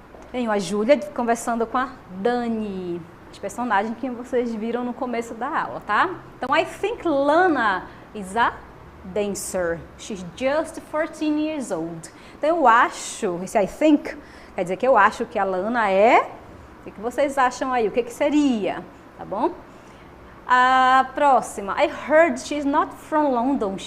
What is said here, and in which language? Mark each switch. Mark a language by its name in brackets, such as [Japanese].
[Portuguese] Tenho a Júlia conversando com a Dani, os personagens que vocês viram no começo da aula, tá? Então, [English] I think Lana is a dancer. She's just 14 years old. [Portuguese] Então, eu acho, esse [English] I think, [Portuguese] quer dizer que eu acho que a Lana é... O que vocês acham aí? O que seria? Tá bom? A próxima. [English] I heard she's not from London.